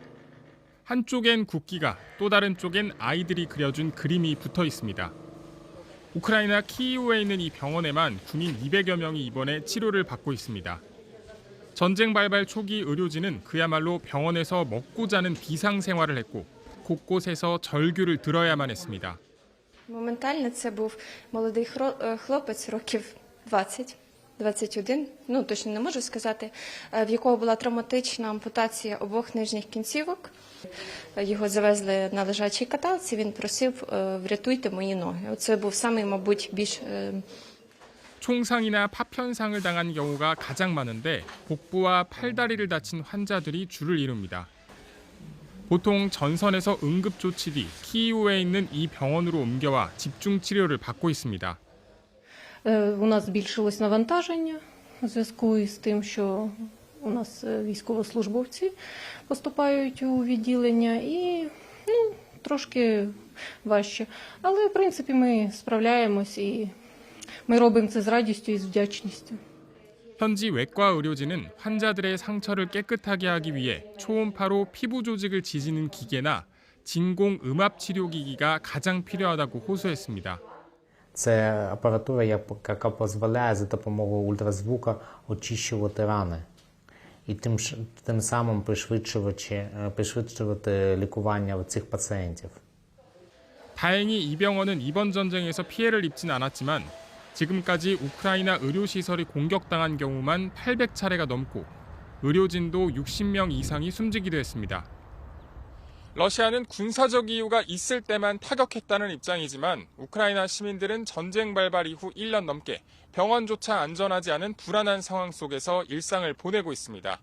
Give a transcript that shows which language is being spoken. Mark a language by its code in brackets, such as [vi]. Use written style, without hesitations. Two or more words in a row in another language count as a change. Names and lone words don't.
[ko] 한쪽엔 국기가, 또 다른 쪽엔 아이들이 그려준 그림이 붙어 있습니다. 우크라이나 키이우에 있는 이 병원에만 군인 200여 명이 입원해 치료를 받고 있습니다. 전쟁 발발 초기 의료진은 그야말로 병원에서 먹고 자는 비상생활을 했고 곳곳에서 절규를 들어야만 했습니다. [uk] Моментально це був молодий хлопець років 20-21, точно не можу сказати, в якого була травматична ампутація обох нижніх кінцівок. Його завезли на лежачій каталці, він просив врятуйте мої ноги. Це був самий, мабуть, більш [ko] 총상이나 파편상을 당한 경우가 가장 많은데 복부와 팔다리를 다친 환자들이 줄을 이룹니다. 보통 전선에서 응급조치 뒤 키이우에 있는 이 병원으로 옮겨와 집중 치료를 받고 있습니다. [uk] У нас збільшилось навантаження у зв'язку із тим, що у нас військовослужбовці поступають у відділення і трошки важче. Але, в принципі, ми справляємось і ми робимо це з радістю і з вдячністю. [ko] 현지 외과 의료진은 환자들의 상처를 깨끗하게 하기 위해 초음파로 피부 조직을 지지는 기계나 진공 음압 치료기기가 가장 필요하다고 호소했습니다. [uk] Це апаратура, яка дозволяє за допомогою ультразвука очищувати рани і тим самим пришвидшувати лікування цих пацієнтів. [ko] 다행히 이 병원은 이번 전쟁에서 피해를 입진 않았지만 지금까지 우크라이나 의료시설이 공격당한 경우만 800차례가 넘고 의료진도 60명 이상이 숨지기도 했습니다. 러시아는 군사적 이유가 있을 때만 타격했다는 입장이지만 우크라이나 시민들은 전쟁 발발 이후 1년 넘게 병원조차 안전하지 않은 불안한 상황 속에서 일상을 보내고 있습니다.